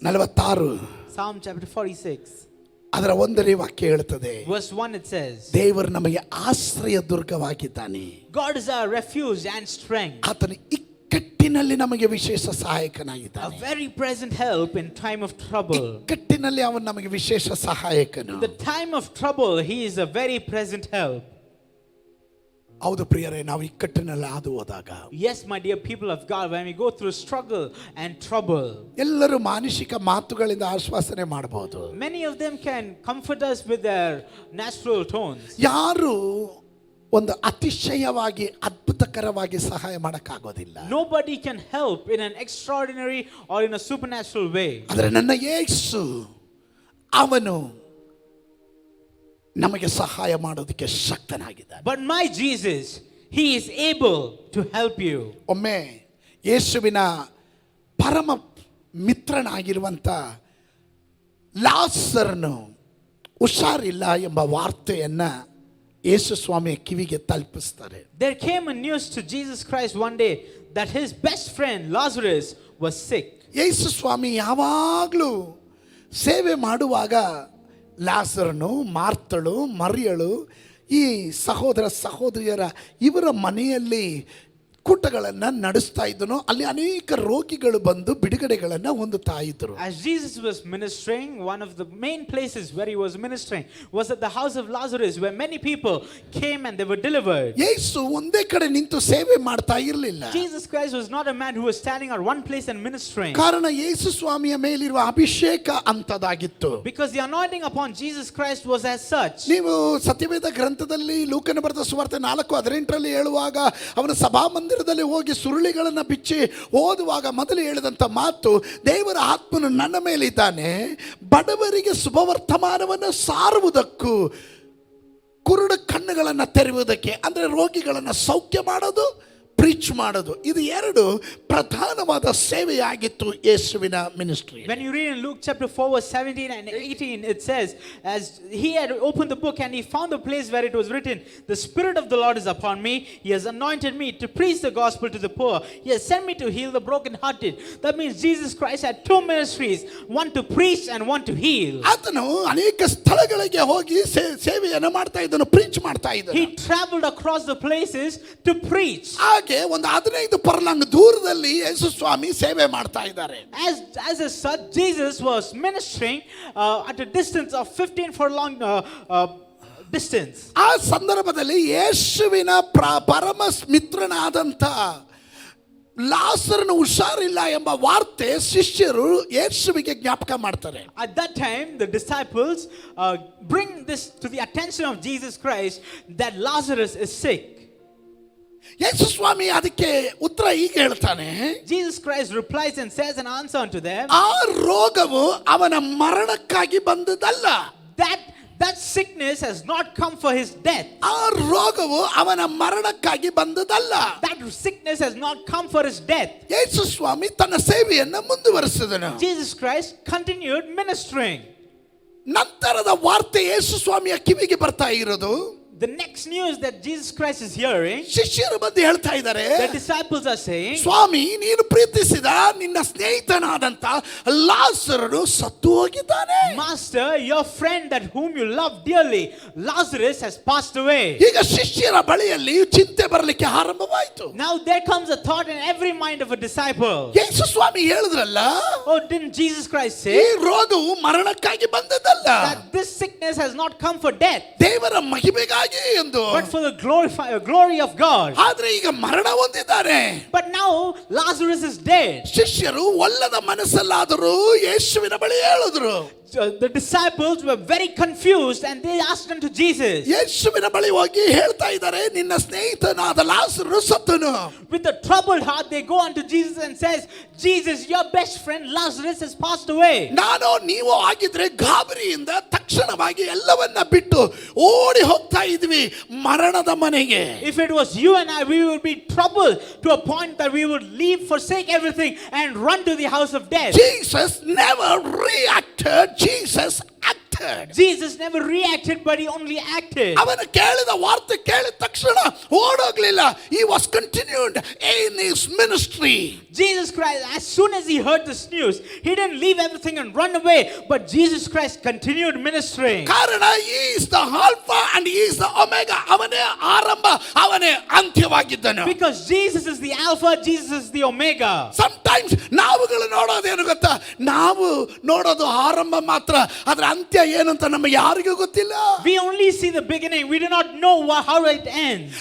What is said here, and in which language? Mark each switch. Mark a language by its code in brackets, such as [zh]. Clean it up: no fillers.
[en] 46 Psalm chapter 46, [kn] ಅದರ 1ನೇ ವಾಕ್ಯ ಹೇಳುತ್ತದೆ, [en] verse 1 it says, [kn] ದೇವರು ನಮಗೆ ಆಶ್ರಯ ದುರ್ಗವಾಗಿದ್ದಾನೆ, [en] God is our refuge and strength, [kn] ಆತನು ಇಕ್ಕಟ್ಟಿನಲ್ಲಿ ನಮಗೆ ವಿಶೇಷ [en] a [kn] ಸಹಾಯಕನಾಗಿದ್ದಾನೆ. [en] very present help in time of trouble. [kn] ಇಕ್ಕಟ್ಟಿನಲ್ಲಿ ಅವನು ನಮಗೆ ವಿಶೇಷ ಸಹಾಯಕನು. [en] In the time of trouble, he is a very present help. [kn] ಹೌದು ಪ್ರಿಯರೇ, ನಾವು ಇಕ್ಕಟ್ಟಿನಲ್ಲಿ ಹಾದು ಹೋದಾಗ [en] Yes, my dear people of God, when we go through struggle and trouble, [kn] ಎಲ್ಲರೂ ಮಾನಸಿಕ ಮಾತುಗಳಿಂದ ಆಶ್ವಾಸನೆ ಮಾಡಬಹುದು. [en] many of them can comfort us with their natural tones. [kn] ಯಾರು ಒಂದು ಅತಿಶಯವಾಗಿ ಅದ್ಭುತಕರವಾಗಿ ಸಹಾಯ ಮಾಡಕ್ಕಾಗೋದಿಲ್ಲ. [en] Nobody can help in an extraordinary or in a supernatural way. [kn] ಆದರೆ ನನ್ನ ಯೇಸು ಅವನು ನಮಗೆ ಸಹಾಯ ಮಾಡೋದಕ್ಕೆ ಶಕ್ತನಾಗಿದ್ದಾನೆ. [en] But my Jesus, he is able to help you. [kn] ಒಮ್ಮೆ ಯೇಸುವಿನ ಪರಮ ಮಿತ್ರನಾಗಿರುವಂತ ಲಾಸರನು ಹುಷಾರಿಲ್ಲ ಎಂಬ ವಾರ್ತೆಯನ್ನ ಯೇಸು ಸ್ವಾಮಿಯ ಕಿವಿಗೆ ತಲುಪಿಸ್ತಾರೆ. [en] There came a news to Jesus Christ one day that his best friend Lazarus was sick. [kn] ಯೇಸು ಸ್ವಾಮಿ ಯಾವಾಗಲೂ ಸೇವೆ ಮಾಡುವಾಗ ಲಾಸರನು, ಮಾರ್ತಳು, ಮರಿಯಳು, ಈ ಸಹೋದರ ಸಹೋದರಿಯರ ಇವರ ಮನೆಯಲ್ಲಿ ಕೂಟಗಳನ್ನು ನಡೆಸ್ತಾ ಇದ್ದನು. ಅಲ್ಲಿ ಅನೇಕ ರೋಗಿಗಳು ಬಂದು ಬಿಡುಗಡೆಗಳನ್ನು ಹೊಂದುತ್ತಾ ಇದ್ದರು. [en] As Jesus was ministering, one of the main places where he was ministering was at the house of Lazarus, where many people came and they were delivered. [kn] ಯೇಸು ಒಂದೇ ಕಡೆ ನಿಂತು ಸೇವೆ ಮಾಡ್ತಾ ಇರಲಿಲ್ಲ. [en] Jesus Christ was not a man who was standing at one place and ministering. [kn] ಕಾರಣ ಯೇಸು ಸ್ವಾಮಿಯ ಮೇಲಿರುವ ಅಭಿಷೇಕ ಅಂತದಾಗಿತ್ತು. [en] Because the anointing upon Jesus Christ was as such. [kn] ನೀವು ಸತ್ಯವೇದ ಗ್ರಂಥದಲ್ಲಿ ಲೂಕನ ಬರೆದ ಸುವಾರ್ತೆ 4:18 ಹೇಳುವಾಗ ಅವನ ಸಭಾಮಂದಿರದಲ್ಲಿ ಹೋಗಿ ಸುರುಳಿಗಳನ್ನು ಬಿಚ್ಚಿ ಓದುವಾಗ ಮೊದಲು ಹೇಳಿದಂಥ ಮಾತು, ದೇವರ ಆತ್ಮನು ನನ್ನ ಮೇಲಿದ್ದಾನೆ, ಬಡವರಿಗೆ ಶುಭವರ್ತಮಾನವನ್ನು ಸಾರುವುದಕ್ಕೂ ಕುರುಡು ಕಣ್ಣುಗಳನ್ನು ತೆರೆಯುವುದಕ್ಕೆ, ಅಂದರೆ ರೋಗಿಗಳನ್ನು ಸೌಖ್ಯ ಮಾಡೋದು ಪ್ರೀಚ್ ಮಾಡೋದು, ಇದು ಎರಡು ಪ್ರಧಾನವಾದ ಸೇವೆಯಾಗಿತ್ತು ಯೇಸುವಿನ ministry. [en] When you read in Luke chapter 4 verse 17 and 18, it says, as he had opened the book and he found the place where it was written, the Spirit of the Lord is upon me, he has anointed me to preach the gospel to the poor, he has sent me to heal the brokenhearted. That means Jesus Christ had two ministries, one to preach and one to heal. [kn] ಆತನು ಅನೇಕ ಸ್ಥಳಗಳಿಗೆ ಹೋಗಿ ಸೇವೆಯನ್ನು ಮಾಡ್ತಾ ಇದ್ದನು, preach ಮಾಡ್ತಾ ಇದ್ದನು. [en] He traveled across the places to preach. [kn] ಹಾಗೆ ಒಂದು 15 ಪರ್ಲಾಂಗ್ ದೂರದಲ್ಲಿ ಯೇಸು ಸ್ವಾಮಿ ಸೇವೆ ಮಾಡ್ತಾ ಇದ್ದಾರೆ. [en] As a such, Jesus was ministering at a distance of 15 furlong distance. [kn] ಆ ಸಂದರ್ಭದಲ್ಲಿ ಯೇಸುವಿನ ಪರಮ ಮಿತ್ರನಾದಂತ ಲಾಸರನು ಹುಷಾರಿಲ್ಲ ಎಂಬ ವಾರ್ತೆ ಶಿಷ್ಯರು ಯೇಸುವಿಗೆ ಜ್ಞಾಪಕ ಮಾಡ್ತಾರೆ. [en] At that time, the disciples bring this to the attention of Jesus Christ that Lazarus is sick. [kn] ಯೇಸು ಸ್ವಾಮಿ ಅದಕ್ಕೆ ಉತ್ತರ ಹೀಗೆ ಹೇಳ್ತಾನೆ. [en] Jesus Christ replies and says an answer unto them. [kn] ಆ ರೋಗವು ಅವನ ಮರಣಕ್ಕಾಗಿ ಬಂದದಲ್ಲ. [en] That sickness has not come for his death. [kn] ಆ ರೋಗವು ಅವನ ಮರಣಕ್ಕಾಗಿ ಬಂದದಲ್ಲ. [en] That sickness has not come for his death. [kn] ಯೇಸು ಸ್ವಾಮಿ ತನ್ನ ಸೇವೆಯನ್ನು ಮುಂದುವರಿಸಿದನು. [en] Jesus Christ continued ministering. [kn] ನಂತರದ ವಾರ್ತೆ ಯೇಸು ಸ್ವಾಮಿಯ ಕಿವಿಗೆ ಬರ್ತಾ ಇರೋದು, [en] The next news that Jesus Christ is hearing, [kn] ಶಿಷ್ಯರು ಬಂದು ಹೇಳ್ತಾ ಇದ್ದಾರೆ, [en] the disciples are saying, [kn] ಸ್ವಾಮಿ ನೀನು ಪ್ರೀತಿಸಿದ ನಿನ್ನ ಸ್ನೇಹಿತನಾದಂತ ಲಾಸರನು ಸತ್ತು ಹೋಗಿದ್ದಾನೆ. [en] Master, your friend that whom you love dearly, Lazarus has passed away. [kn] ಈಗ ಶಿಷ್ಯರ ಬಳಿಯಲ್ಲಿ ಚಿಂತೆ ಬರಲಿಕ್ಕೆ ಆರಂಭವಾಯಿತು. [en] Now there comes a thought in every mind of a disciple. [kn] ಯೇಸು ಸ್ವಾಮಿ ಹೇಳಿದ್ರಲ್ಲ, [en] Oh, didn't Jesus Christ [kn] ಈ [en] say [kn] ರೋಗವು ಮರಣಕ್ಕಾಗಿ ಬಂದದಲ್ಲ, [en] that this sickness has not come for death, [kn] ದೇವರ ಮಹಿಮೆಗಾಗಿ ಎಂದು, [en] but for the glory of God? [kn] ಆದ್ರೆ ಈಗ ಮರಣ ಹೊಂದಿದ್ದಾರೆ. [en] But now Lazarus is dead. [kn] ಶಿಷ್ಯರು ಒಲ್ಲದ ಮನಸ್ಸಲ್ಲಾದರೂ ಯೇಸುವಿನ ಬಳಿ ಹೇಳಿದ್ರು. [en] The disciples were very confused and they asked unto Jesus. [kn] ಯೇಸುವಿನ ಬಳಿ ಹೋಗಿ ಹೇಳ್ತಾ ಇದ್ದಾರೆ, ನಿನ್ನ ಸ್ನೇಹಿತನಾದ ಲಾಸರನು ಸತ್ತನು. [en] With a troubled heart they go unto Jesus and says, Jesus, your best friend Lazarus has passed away. [kn] ನಾನು ನೀವು ಆಗಿದ್ರೆ ಗಾಬರಿಯಿಂದ ತಕ್ಷಣವಾಗಿ ಎಲ್ಲವನ್ನ ಬಿಟ್ಟು ಓಡಿ ಹೋಗ್ತಾ ಇದ್ವಿ ಮರಣದ ಮನೆಗೆ. [en] If it was you and I, we would be troubled to a point that we would leave, forsake everything and run to the house of death. Jesus never reacted. Jesus acted. Jesus never reacted, but he only acted. [kn] ಅವನು ಕೇಳಿದ ವಾರ್ತೆ ಕೇಳಿದ ತಕ್ಷಣ ಓಡೋಗ್ಲಿಲ್ಲ. [en] He was continued in his ministry. Jesus Christ, as soon as he heard this news, he didn't leave everything and run away, but Jesus Christ continued ministering. [kn] ಕಾರಣ [en] he is the alpha and he is the omega. [kn] ಅವನೇ ಆರಂಭ, ಅವನೇ ಅಂತ್ಯವಾಗಿದ್ದನು. [en] Because Jesus is the alpha, Jesus is the omega. Sometimes [kn] ನಾವುಗಳು ನೋಡೋದೇನು ಗೊತ್ತಾ, ನಾವು ನೋಡೋದು ಆರಂಭ ಮಾತ್ರ, ಅದರ ಅಂತ್ಯ ಏನು ಅಂತ ನಮಗೆ ಯಾರಿಗೂ ಗೊತ್ತಿಲ್ಲ. [en] We only see the beginning, we do not know how it ends.